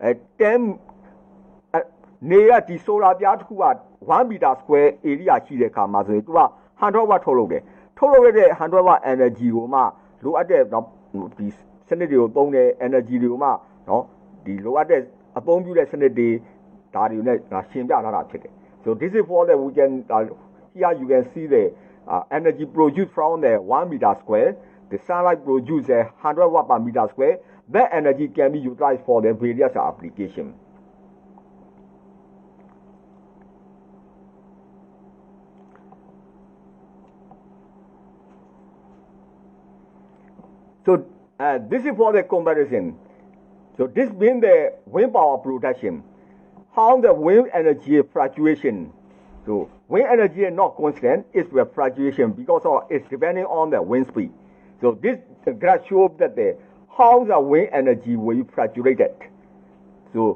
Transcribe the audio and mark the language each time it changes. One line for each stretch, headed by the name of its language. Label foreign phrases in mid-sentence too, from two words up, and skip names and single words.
Burmese: နေရဒီ solar ပြားတစ်ခုက
English: 1 meter square area
Burmese: ရှိတဲ့ခါမှာဆိုရင်သူက100 watt ထုတ်လုပ်တယ်ထုတ်လုပ်ရတဲ့100
English: watt energy
Burmese: ကိုမှလိုအပ်တဲ့ဒီစနစ်တွေကိုသုံးတဲ့ energy တွေကိုမှနော်ဒီလိုအပ်တဲ့အသုံးပြုတဲ့စနစ်တွေဒါတွေနဲ့ရှင်းပြထားတာဖြစ်တယ်
English: so this is for the we can here you can see the energy produced from the 1 meter square the sunlight produces 100 watt per meter square that energy can be utilized for the various application so this is for the comparison so this means the wind power production how the wind energy fluctuation so wind energy is not constant it's the fluctuation because it's depending on the wind speed so this graph shows that how the wind energy will fluctuate so